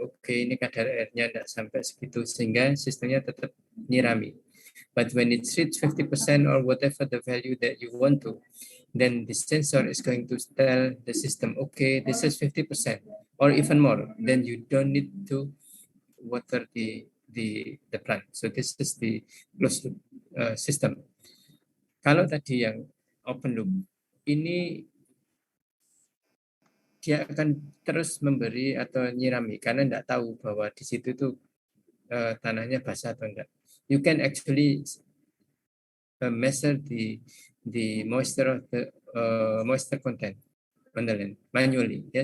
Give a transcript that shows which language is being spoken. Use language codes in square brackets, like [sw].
[id] Oke, ini kadar airnya tidak sampai segitu, sehingga sistemnya tetap nyirami. [en] But when it reaches 50% or whatever the value that you want to, then the sensor is going to tell the system, okay, this is 50% or even more. Then you don't need to water the plant. So this is the closed loop system. [id] Kalau tadi yang open loop, ini dia akan terus memberi atau nyirami karena tidak tahu bahwa di situ tuh tanahnya basah atau enggak. [en] You can actually measure the moisture of the moisture content on the land manually, ya.